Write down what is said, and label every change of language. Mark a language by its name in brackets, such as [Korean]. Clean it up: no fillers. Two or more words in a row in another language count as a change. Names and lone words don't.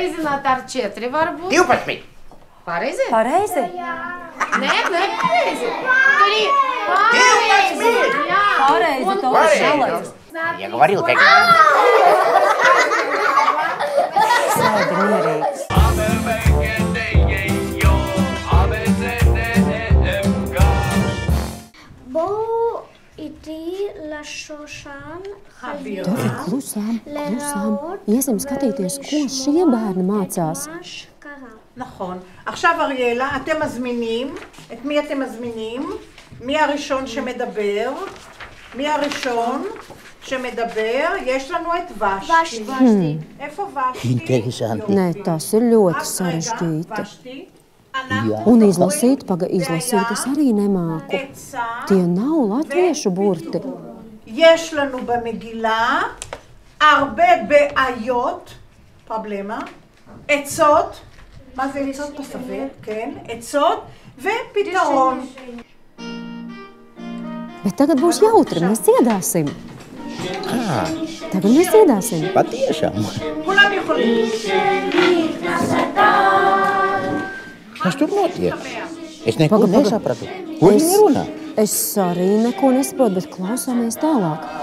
[Latvian] reizināt ar 4 varbūt. 12. Pareizi? Pareizi? Nē, pareizi. Pareizi. Jā. Pareizi, Un Tofiks pareizi. šalais. [Russian] Я говорил, как... [Latvian] Sēdi mierīgs. [Hebrew] בואו איתי לשושן [Latvian] Tofik, klusām. Iesim skatīties, ko šie bērni mācās. [Hebrew] מה שקרה. נכון. עכשיו אריאלה, אתם מזמינים, את מי אתם מזמינים? מי הראשון שמדבר? מי הראשון שמדבר? יש לנו את ושתי. איפה ושתי? [Latvian] Interesanti. Nē, tas ir ļoti [Hebrew] רק רגע, [Latvian] sarežģīti. [Hebrew] ושתי. אנחנו [Latvian] Un izlasīt, izlasīt es arī nemāku. [Hebrew] עצה. [Latvian] Tie nav latviešu burti. [Hebrew] יש לנו במגילה הרבה בעיות, פרבלמה, עצות, מה זה עצות תוספת? כן, עצות ופתרון. [Latvian] Bet tagad būs jautri, mēs dziedāsim. Tagad mēs dziedāsim. Patiešām. [Hebrew] כולם יכולים. [Latvian] Kas tur notiek? Es neko nesapratu. Ko viņi runā? Es arī neko nesaprotu, bet klausāmies tālāk.